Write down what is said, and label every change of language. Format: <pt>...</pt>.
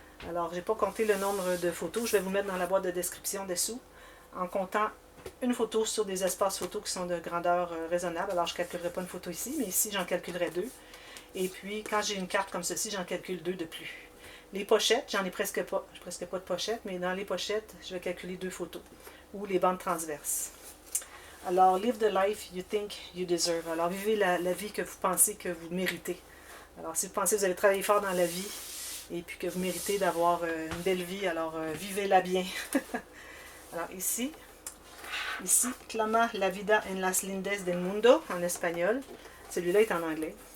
<fr>Alors, je n'ai pas compté le nombre de photos. Je vais vous mettre dans la boîte de description dessous, en comptant une photo sur des espaces photos qui sont de grandeur raisonnable. Alors, je ne calculerai pas une photo ici, mais ici, j'en calculerai 2. Et puis, quand j'ai une carte comme ceci, j'en calcule 2 de plus. Les pochettes, j'en ai presque pas. J'ai presque pas de pochettes, mais dans les pochettes, je vais calculer 2 photos. Ou les bandes transverses.</fr> <en>Alors, live the life you think you deserve.</en> <fr>Alors, vivez la vie que vous pensez que vous méritez. Alors, si vous pensez que vous allez travailler fort dans la vie, et puis que vous méritez d'avoir une belle vie, alors vivez-la bien. Alors ici,</fr> <es>clama la vida en las lindes del mundo,</es> <fr>en espagnol. Celui-là est en anglais.</fr>